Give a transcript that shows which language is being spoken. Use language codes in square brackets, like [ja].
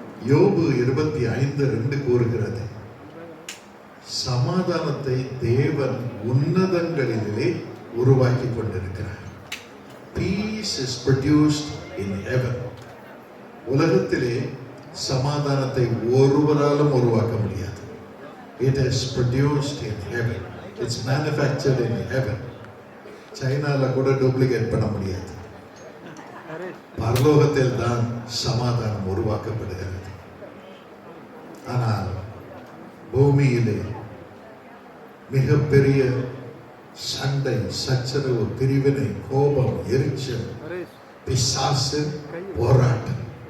[ta] யோபு 25:2 கூறுகிறது, சமாதானத்தை தேவன் உன்னதங்களிலே உருவாக்கி கொண்டிருக்கிறார். [en] Peace is produced in heaven. [ta] உலகத்திலே சமாதானத்தை ஒருவராலும் உருவாக்க முடியாது. [en] It is produced in heaven. It's manufactured in heaven. [ta] சைனால கூட டூப்ளிகேட் பண்ண முடியாது. பரலோகத்தில் தான் சமாதானம் உருவாக்கப்படுகிறது. ஆனால் பூமியிலே மிகப்பெரிய சண்டை, சச்சரவு, பிரிவினை, கோபம், எரிச்சல், பிசாசு, போராட்டம்.